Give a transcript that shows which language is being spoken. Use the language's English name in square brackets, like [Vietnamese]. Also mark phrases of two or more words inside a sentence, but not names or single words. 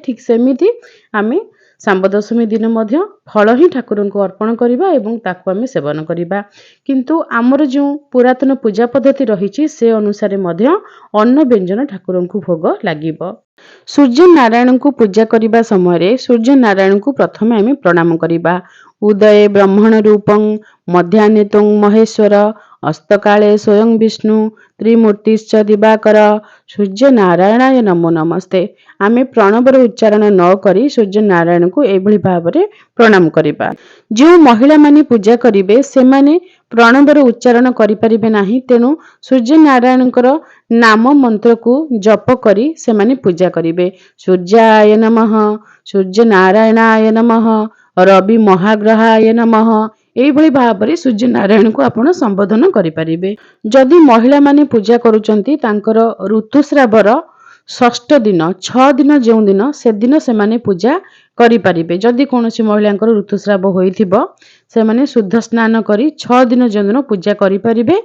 [Odia] ଠିକ୍ ସେମିତି ଆମେ ଶାମ୍ବ ଦଶମୀ ଦିନ ମଧ୍ୟ ଫଳ ହିଁ ଠାକୁରଙ୍କ ଅର୍ପଣ କରିବା ଏବଂ ତାକୁ ଆମେ ସେବନ କରିବା। କିନ୍ତୁ ଆମର ଯୋ ପୁରାତନ ପୂଜା ପଦ୍ଧତି ରହିଛି ସେ ଅନୁସାରେ ମଧ୍ୟ ଅନ୍ନ ବ୍ୟଞ୍ଜନ ଠାକୁରଙ୍କ ଭୋଗ ଲାଗିବ। ସୂର୍ଯ୍ୟ ନାରାୟଣ କୁ ପୂଜା କରିବା ସମୟ ରେ ସୂର୍ଯ୍ୟ ନାରାୟଣ କୁ ପ୍ରଥମେ ଆମେ ପ୍ରଣାମ କରିବା। [Sanskrit] उदये ब्रह्मण रूपं मध्याह्ने तुं महेश्वर अस्तकाले स्वयं विष्णु त्रिमूर्तिश्च दिवाकर सूर्य नारायणाय नमो नमस्ते। [Odia] ଆମେ ପ୍ରଣବର ଉଚ୍ଚାରଣ ନ କରି ସୂର୍ଯ୍ୟ ନାରାୟଣ କୁ ଏଭଳି ଭାବରେ ପ୍ରଣାମ କରିବା। ଯେଉଁ ମହିଳା ମାନେ ପୂଜା କରିବେ ସେ ମାନେ ପ୍ରଣବର ଉଚ୍ଚାରଣ କରି ପାରିବେ ନାହିଁ। ତେଣୁ ସୂର୍ଯ୍ୟ ନାରାୟଣଙ୍କର ନାମ ମନ୍ତ୍ର କୁ ଜପ କରି ସେ ମାନେ ପୂଜା କରିବେ। [Sanskrit] सूर्याय नमः, सूर्य नारायणाय नमः, रवि महाग्रहाय नमः। [Odia] ଏଭଳି ଭାବରେ ସୂର୍ଯ୍ୟ ନାରାୟଣ କୁ ଆପଣ ସମ୍ବୋଧନ କରି ପାରିବେ। ଯଦି ମହିଳା ମାନେ ପୂଜା କରୁଛନ୍ତି ତାଙ୍କର ଋତୁସ୍ରାବର ଷଷ୍ଠ ଦିନ 6 ଦିନ ଯୋ ଦିନ ସେ ଦିନ ସେ ମାନେ ପୂଜା କରି ପାରିବେ। ଯଦି କୌଣସି ମହିଳାଙ୍କର ଋତୁସ୍ରାବ ହୋଇଥିବ ସେ ମାନେ ଶୁଦ୍ଧ ସ୍ନାନ କରି 6 ଦିନ ଯୋ ଦିନ ପୂଜା କରି ପାରିବେ।